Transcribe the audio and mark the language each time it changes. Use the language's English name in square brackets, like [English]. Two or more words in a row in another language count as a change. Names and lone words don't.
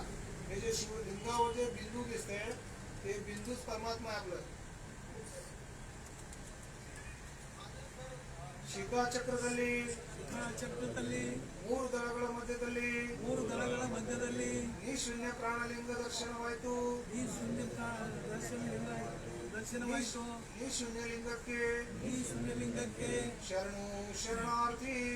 [Marathi] हे जे शिवलिंगावर जे बिंदू दिसते ते बिंदूच परमात्मा आहे आपलं. [Kannada] ಶಿಖಾಚಕ್ರದಲ್ಲಿ ಮೂರು ದಳಗಳ ಮಧ್ಯದಲ್ಲಿ ಈ ಶೂನ್ಯ ಪ್ರಾಣಲಿಂಗ ದರ್ಶನವಾಯಿತು. ಈ ಶೂನ್ಯ ಲಿಂಗಕ್ಕೆ ಶರಣು ಶರಣಾರ್ಥಿ